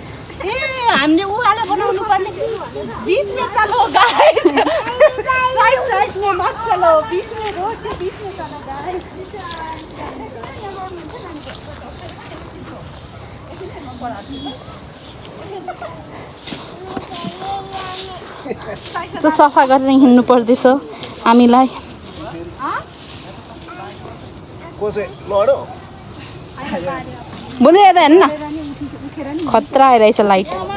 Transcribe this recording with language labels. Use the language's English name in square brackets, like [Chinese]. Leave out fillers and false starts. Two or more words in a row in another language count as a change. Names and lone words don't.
[Nepali] हामीले उहाँलाई बनाउनु पर्ने [Hindi] बीच में चलो गाइस। साइड साइड में मत चलो, बीच में रोड के बीच में चलो गाइस। [Nepali] त्यो सफा गरेर हिँड्नु पर्दैछ हामीलाई। बुझेर हेर्नु न खतरा आइरहेछ लाइट।